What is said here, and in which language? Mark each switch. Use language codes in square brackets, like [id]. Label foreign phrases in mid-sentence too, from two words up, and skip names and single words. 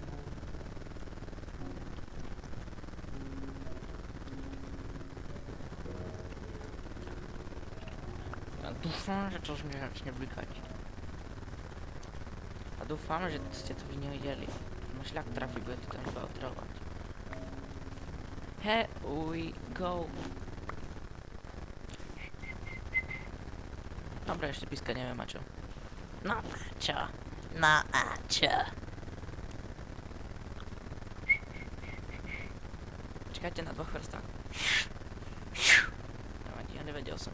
[sk] Ja dúfam, že to mi začne blikať. A dúfam, že ste to vy nevideli. No šľak trafí, bude to tam iba otravovať. [en] Here we go. [sk] Dobre, ešte pískať neviem a čo. No a čo? No a čo? Čakajte na dvoch vrstách. Ja nevedel som.